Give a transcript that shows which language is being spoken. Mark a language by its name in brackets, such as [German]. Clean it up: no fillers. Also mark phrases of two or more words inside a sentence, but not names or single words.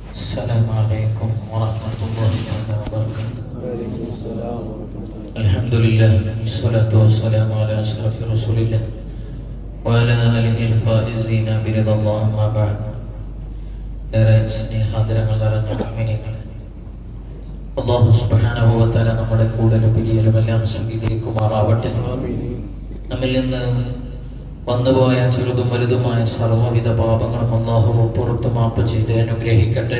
[Arabic] السلام عليكم ورحمة الله وبركاته. وعليكم السلام ورحمة الله. الحمد لله والصلاة والسلام على أشرف رسول الله وعلى آله الفائزين برضا الله. أما بعد. [Malayalam] ഏറെ സ്നേഹാദരങ്ങൾ നിറഞ്ഞ മുഅ്മിനീങ്ങൾ, അല്ലാഹു സുബ്ഹാനഹു വ തആല നമ്മുടെ കൂടലും പിരിയലുമെല്ലാം സ്വീകരിക്കുമാറാവട്ടെ. നമ്മിൽ നിന്ന് വന്നുപോയ ചെറുതും വലുതുമായ സർവ്വവിധ പാപങ്ങളും അല്ലാഹു പുറത്തു മാപ്പ് ചെയ്ത് അനുഗ്രഹിക്കട്ടെ.